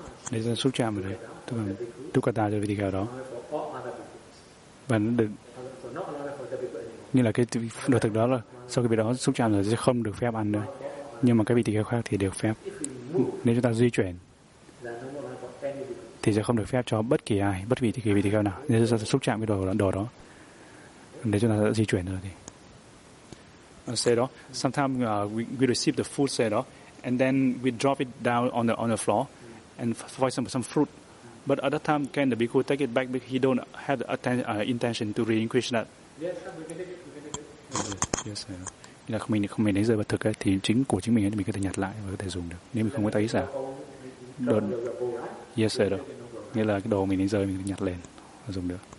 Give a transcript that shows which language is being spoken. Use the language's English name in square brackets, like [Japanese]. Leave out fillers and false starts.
[Vietnamese] Nếu chúng ta xúc chạm vào đây, tức là tu cà ta cho vị tỳ kheo đó. Và như là cái đồ thực đó là sau cái vị đó xúc chạm rồi sẽ không được phép ăn nữa. Nhưng mà cái vị tỳ kheo khác thì được phép. Nếu chúng ta di chuyển thì sẽ không được phép cho bất kỳ ai, bất kỳ vị tỳ kheo nào. Nếu chúng ta xúc chạm cái đồ đó, nếu chúng ta di chuyển rồi thì. Say đó, [English] sometimes we receive the food, say đó, and then we drop it down on the floor. And for example, some fruit. But at that time, can the bhikkhu take it back because he don't have the intention to relinquish that? Yes, sir. [Vietnamese] Nghĩa là không mình lấy rơi vật thực ấy, thì chính của chính mình ấy, thì mình có thể nhặt lại và có thể dùng được. Nếu mình không có tay xả. [English] Yes, sir. [Vietnamese] Nghĩa là cái đồ mình lấy rơi mình có thể nhặt lên và dùng được.